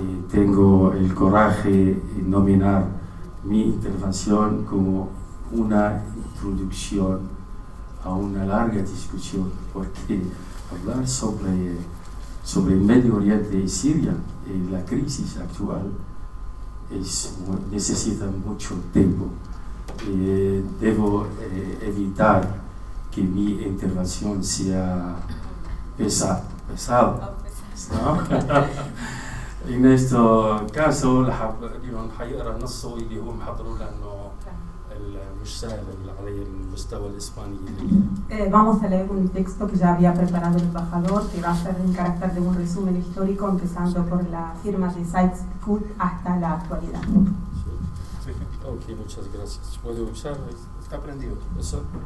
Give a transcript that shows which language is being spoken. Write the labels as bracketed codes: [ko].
[es] Tengo el coraje de nominar mi intervención como una introducción a una larga discusión, porque hablar sobre el Medio Oriente y Siria y la crisis actual necesita mucho tiempo. Debo evitar que mi intervención sea pesada, ¿no? En este caso [ar] اليوم حيقرا نصه اللي هو محضره لانه مش سهل على المستوى الاسباني. [es] Vamos a leer un texto que ya había preparado el embajador, que va a ser en carácter de un resumen histórico, empezando por la firma de Sykes-Picot hasta la actualidad. Ok, muchas gracias. ¿Puedo usar? ¿Está prendido? ¿Eso?